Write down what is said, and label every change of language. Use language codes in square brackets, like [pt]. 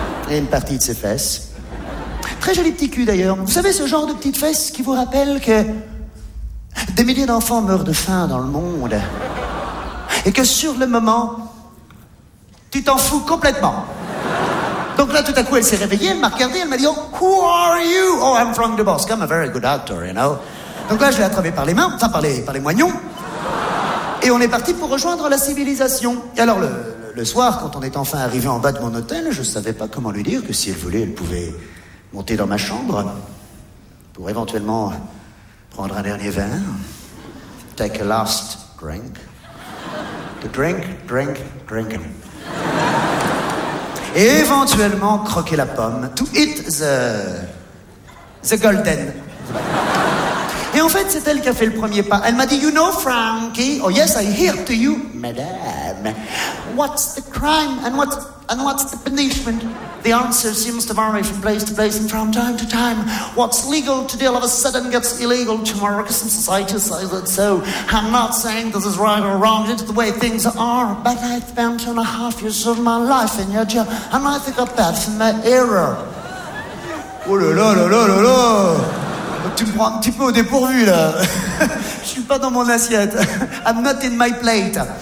[fr] Et une partie de ses fesses. Très joli petit cul, d'ailleurs. Vous savez, ce genre de petites fesses qui vous rappelle que des milliers d'enfants meurent de faim dans le monde. Et que sur le moment, tu t'en fous complètement. Donc là, tout à coup, elle s'est réveillée, elle m'a regardé, elle m'a dit oh, « [en] Who are you ? Oh, I'm Frank DeBosc, I'm a very good actor, you know ?» [fr] Donc là, je l'ai attrapé par les mains, enfin par les moignons. Et on est parti pour rejoindre la civilisation. Et alors, le soir, quand on est enfin arrivé en bas de mon hôtel, je ne savais pas comment lui dire que si elle voulait, elle pouvait monter dans ma chambre pour éventuellement prendre un dernier vin. [en] Take a last drink. To drink, drink, drink. [fr] Et éventuellement croquer la pomme. [en] To eat the golden. [fr] Et en fait, c'est elle qui a fait le premier pas. Elle m'a dit, [en] you know, Frankie, oh yes, I hear to you, madame. What's the crime and what's the punishment? The answer seems to vary from place to place and from time to time. What's legal today all of a sudden gets illegal tomorrow because some society says it so. I'm not saying this is right or wrong, it's the way things are. But I've spent 2.5 years of my life in your jail and I think of that from my error. [fr] Oh là là là là là là. Tu me prends un petit peu au dépourvu, là. Je suis pas dans mon assiette. [en] I'm not in my plate.